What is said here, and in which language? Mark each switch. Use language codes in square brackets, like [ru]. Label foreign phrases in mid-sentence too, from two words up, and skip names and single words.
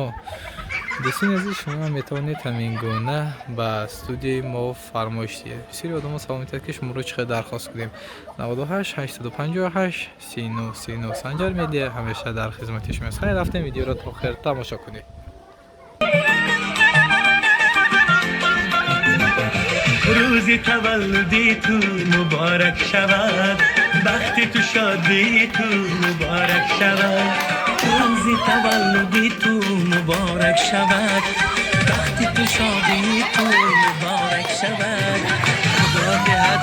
[tg] Дӯстони азиз, шумо метавонед ҳамин гуна ба студияи мо фармоиш диҳед. Бисёри одамон савол метавонанд ки шуморо чӣ қадр дархост кунем. 98 858 39 39 Санҷар медиа ҳамеша дар хизмати шумост. Хайр, рафтем видеоро то охир тамошо кунед. [fa] روز تولدی تو مبارک شود وقت تو شادی تو مبارک شود روز تولدی تو مبارک شود وقت تو شادی تو مبارک شود خدا دهد